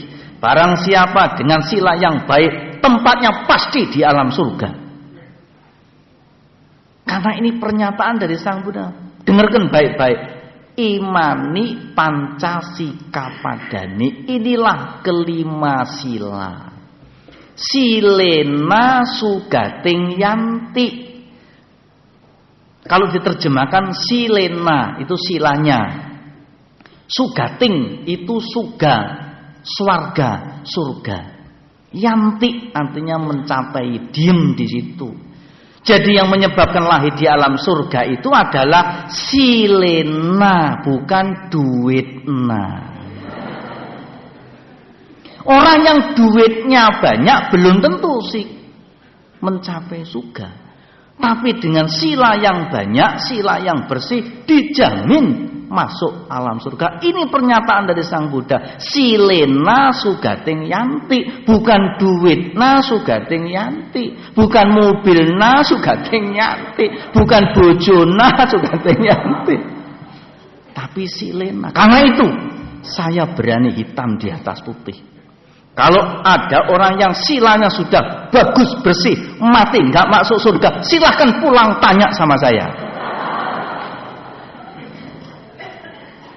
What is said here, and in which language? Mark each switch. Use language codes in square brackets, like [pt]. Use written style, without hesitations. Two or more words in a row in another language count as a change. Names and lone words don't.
[id] Barang siapa dengan sila yang baik, tempatnya pasti di alam surga. Karena ini pernyataan dari Sang Buddha. Dengarkan baik-baik. [pi] Imani pancasika padani, [id] inilah kelima sila. [pi] Silena sugating yanti. [id] Kalau diterjemahkan silena itu silanya. Sugating itu suga, swarga, surga. Yanti artinya mencapai, diem di situ. Jadi yang menyebabkan lahir di alam surga itu adalah silena, bukan duitna. Orang yang duitnya banyak belum tentu sih mencapai surga. Tapi dengan sila yang banyak, sila yang bersih, dijamin masuk alam surga. Ini pernyataan dari Sang Buddha. [pi] Silena sugating yanti, bukan duitna sugating yanti, bukan mobilna sugating yanti, bukan bojona sugating yanti, [id] tapi silena. Karena itu saya berani hitam di atas putih. Kalau ada orang yang silanya sudah bagus, bersih, mati nggak masuk surga, silahkan pulang tanya sama saya.